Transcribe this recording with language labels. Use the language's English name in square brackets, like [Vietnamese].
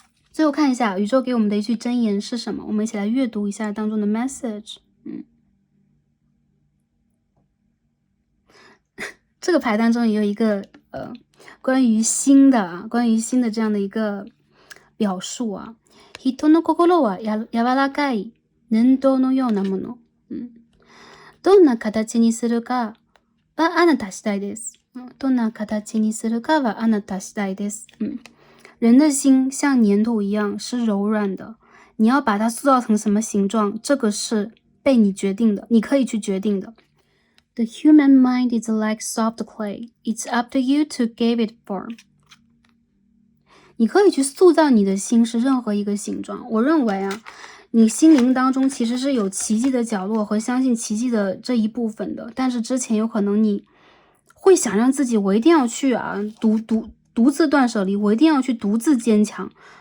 [Chinese] 最后看一下宇宙给我们的一句箴言是什么，我们一起来阅读一下当中的 message。这个牌当中也有一个关于心的这样的一个表述啊。 [Japanese] 人の心は柔らかい粘土のようなもの。どんな形にするかはあなた次第です。どんな形にするかはあなた次第です。 [Chinese] 人的心像粘土一样是柔软的，你要把它塑造成什么形状，这个是被你决定的，你可以去决定的。 [English] The human mind is like soft clay. It's up to you to give it form. [Chinese] 你可以去塑造你的心是任何一个形状。我认为啊，你心灵当中其实是有奇迹的角落和相信奇迹的这一部分的，但是之前有可能你会想让自己我一定要去独自断舍离，我一定要去独自坚强。